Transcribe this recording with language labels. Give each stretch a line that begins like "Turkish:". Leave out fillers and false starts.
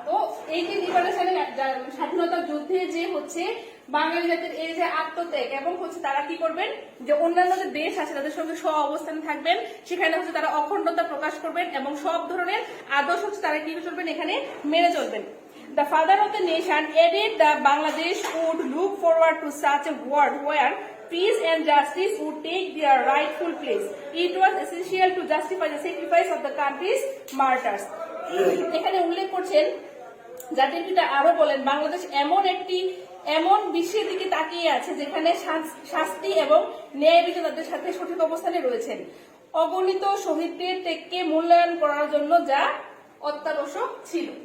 Bangla: তো এই যে লিবারেশনের স্বাধীনতা যুদ্ধে যে হচ্ছে বাঙালি জাতির এই যে আত্মত্যাগ এবং হচ্ছে তারা কি করবেন যে অন্যান্য যে দেশ আছে তাদের সঙ্গে সহ অবস্থানে থাকবেন, সেখানে হচ্ছে তারা অখণ্ডতা প্রকাশ করবেন এবং সব ধরনের আদর্শ হচ্ছে তারা কি চলবেন এখানে মেনে চলবেন।
English: The father of the nation added that Bangladesh would look forward to such a world where peace and justice would take their rightful place. It was essential to justify the sacrifice of the country's martyrs.
Bangla: এখানে উল্লেখ করছেন জাতির পিতা আরো বলেন বাংলাদেশ এমন বিশ্বের দিকে তাকিয়ে আছে যেখানে শাস্তি এবং ন্যায় বিচারদের সাথে সঠিক অবস্থানে রয়েছেন, অগণিত শহীদদের ত্যাগকে মূল্যায়ন করার জন্য যা অত্যাবশ্যক ছিল।